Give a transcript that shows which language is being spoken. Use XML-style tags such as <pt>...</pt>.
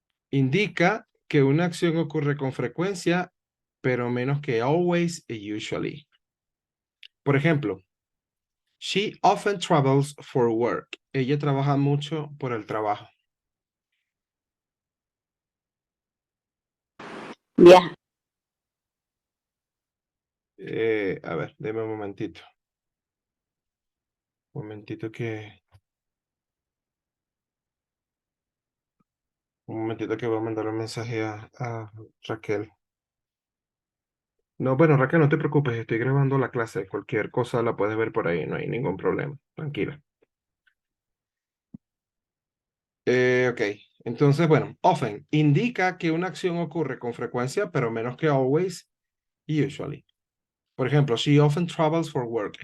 <es>Indica que una acción ocurre con frecuencia, pero menos que always y usually. Por ejemplo,</es> <en>she often travels for work.</en> <es>Ella trabaja mucho por el trabajo. Viaja. A ver, deme un momentito. Un momentito que... Un momentito que voy a mandar un mensaje a Raquel. No, bueno, Raquel, no te preocupes, estoy grabando la clase. Cualquier cosa la puedes ver por ahí, no hay ningún problema. Tranquila. Ok, entonces, bueno, often indica que una acción ocurre con frecuencia, pero menos que always y usually. Por ejemplo,</es> <en>she often travels for work.</en>